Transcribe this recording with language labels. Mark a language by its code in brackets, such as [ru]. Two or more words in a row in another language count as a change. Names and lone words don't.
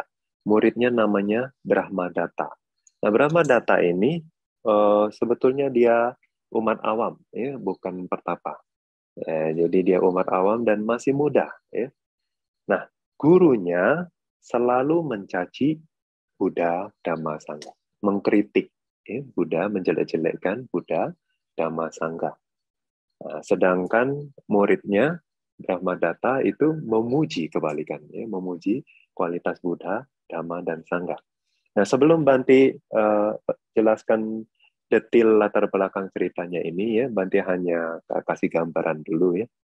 [id] Muridnya namanya Brahmadatta. Nah, Brahmadatta ini sebetulnya dia umat awam, ya, bukan pertapa. Jadi dia umat awam dan masih muda. Ya. Nah, gurunya selalu mencaci Buddha, Dhamma, Sangha. Mengkritik. Ya, Buddha, menjelek-jelekkan Buddha, Dhamma, Sangha. Nah, sedangkan muridnya Brahmadatta itu memuji kebalikannya, memuji kualitas Buddha, Dhamma, dan Sangha. Nah, sebelum Banti jelaskan detail latar belakang ceritanya ini, ya, Banti hanya kasih gambaran dulu ya.